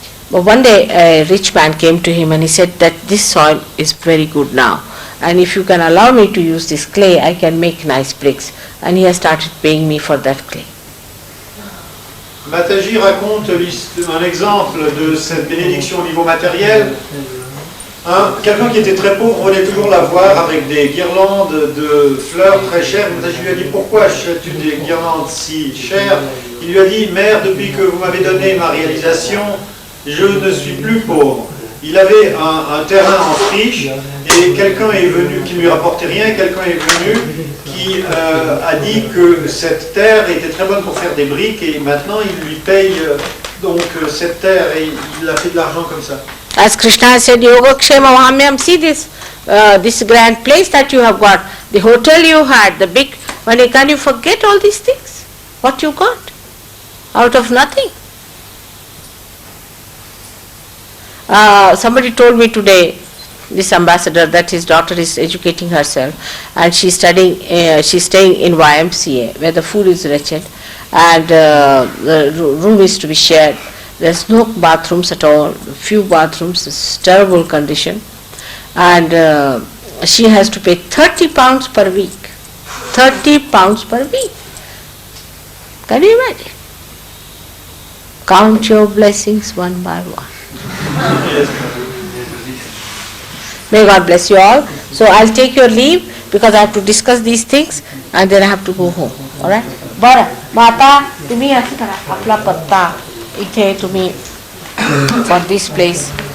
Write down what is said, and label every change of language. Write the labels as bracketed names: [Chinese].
[English] But one day a rich man came to him and he said that this soil is very good now, and if you can allow me to use this clay, I can make nice bricks. And he has started paying me for that clay. [French] Mataji raconte un exemple de cette bénédiction au niveau matériel. Quelqu'un qui était très pauvre venait toujours la voir avec des guirlandes de fleurs très chères. Mataji lui a dit, pourquoi achètes-tu des guirlandes si chères? Il lui a dit, Mère, depuis que vous m'avez donné ma réalisation, je ne suis plus pauvre. Il avait un terrain en friche et quelqu'un est venu qui ne lui rapportait rien, quelqu'un est venu qui a dit que cette terre était très bonne pour faire des briques et maintenant il lui paye donc cette terre et il a fait de l'argent comme ça. [English] As Krishna said, Yogakshema Vahamyam, see this grand place that you have got, the hotel you had, the big, can you forget all these things? What you got? Out of nothing. Somebody told me today, this ambassador, that his daughter is educating herself and she's staying in YMCA where the food is wretched, and the room is to be shared. There's no bathrooms at all, few bathrooms, it's terrible condition, and she has to pay 30 pounds per week. 30 pounds per week. Can you imagine? Count your blessings one by one. May God bless you all. So I'll take your leave because I have to discuss these things and then I have to go home. Alright? [Marathi] Bara, Mata, तुम्ही असं करा आपला पत्ता इथे तुम्ही [English] for this place.